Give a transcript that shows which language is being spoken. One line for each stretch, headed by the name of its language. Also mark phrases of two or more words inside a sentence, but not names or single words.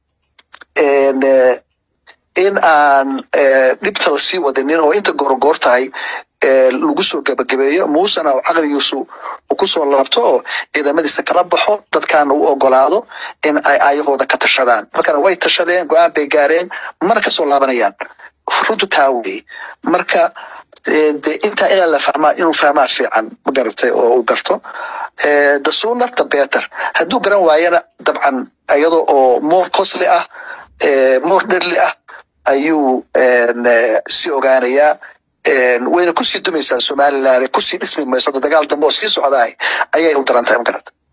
Somali: in aan dibta la sii wadinin oo inta goor tahay lagu soo gabagabeeyo Muusana oo aqligiisu ku soo laabto oo ciidamadiisa kala baxo dadkaana u ogolaado in ay ayagooda ka tashadaan marka way tashadeen go'aan bay gaareen marka soo laabanayaan runtu taawey marka inta ila la fahmaa inuu fahmaa fiican ma garatay oo uu garto
English: the sooner the better
Somali: hadduu garan waayana dabcan iyadoo oo
English: more costly
Somali: ah
English: more deadly
Somali: ah ayuu si ogaanayaa wayna kusii dumaysaa Somaliland kusii dhismi mayso dagaal dambe oo sii socdaay ayay u darantahay ma garatay